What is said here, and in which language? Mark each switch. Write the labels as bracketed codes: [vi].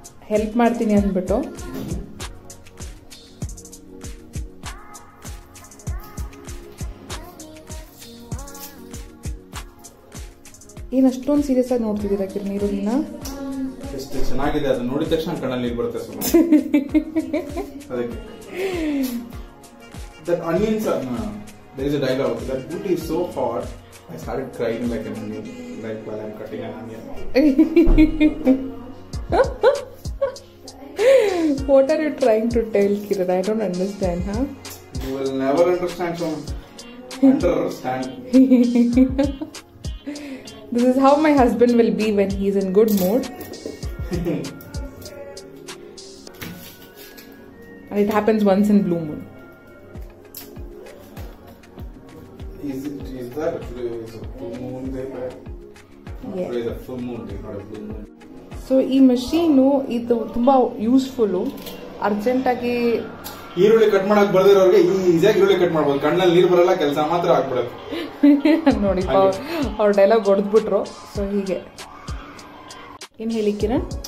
[kn] Help ಮಾಡ್ತೀನಿ ಅಂದ್ಬಿಟ್ಟು ಏನ್ ಅಷ್ಟೊಂದು ಸೀರಿಯಸ್ ಆಗಿ ನೋಡ್ತಿದ್ದೀರಾ ಕಿರಣ್? ನೀರುಳ್ಳಿನ ಎಷ್ಟು ಚೆನ್ನಾಗಿದೆ, ಅದು ನೋಡಿದ ತಕ್ಷಣ ಕಣ್ಣಲ್ಲಿ ನೀರು ಬರುತ್ತೆ. ಅದಕ್ಕೆ [en] that onions are there is a dialogue that booty is so hot I started crying like an onion, like while I'm cutting an onion. What are you trying to tell, Kiran? I don't understand, huh? You will never understand, so understand. This is how my husband will be when he's in good mood. And it happens once in blue moon. Is that a full moon day? Yeah. It's a full moon day, not a blue moon. [kn] So ಈ machine ಇದು ತುಂಬಾ useful. Urgent ಆಗಿ ಈರುಳ್ಳಿ cut ಮಾಡಕ್ ಬರ್ದಿರೋರಿಗೆ ಈಸಿಯಾಗಿ ಈರುಳ್ಳಿ cut ಮಾಡ್ಬೋದು. ಕಣ್ಣಲ್ಲಿ ನೀರು ಬರಲ್ಲ, ಕೆಲಸ ಮಾತ್ರ ಆಗ್ಬಿಡುತ್ತೆ. ನೋಡಿ ಅವ್ರ ಡೈಲಾಗ್ ಹೊಡೆದ್ಬಿಟ್ರು. ಸೊ ಹೀಗೆ ಏನ್ ಹೇಳಿ ಕಿರಣ್?